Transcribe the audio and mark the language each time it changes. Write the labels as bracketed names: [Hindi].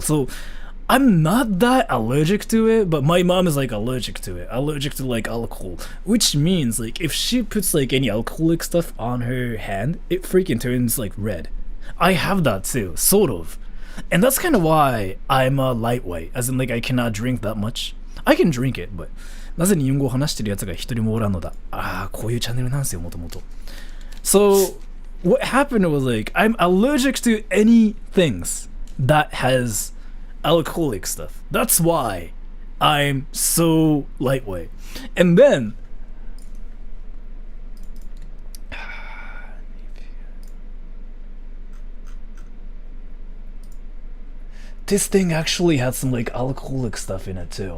[English] So, I'm not that allergic to it, but my mom is like allergic to it. Allergic to like alcohol. Which means, like, if she puts like any alcoholic stuff on her hand, it freaking turns like red. I have that too, sort of. And that's kind of why I'm a lightweight, as in like I cannot drink that much. I can drink it, but [Japanese] なぜ日本語を話してるやつが一人もおらんのだ。こういうチャンネルなんですよ、もともと。 [English] So, what happened was like, I'm allergic to any things that has alcoholic stuff. That's why I'm so lightweight. And then, this thing actually had some like alcoholic stuff in it too.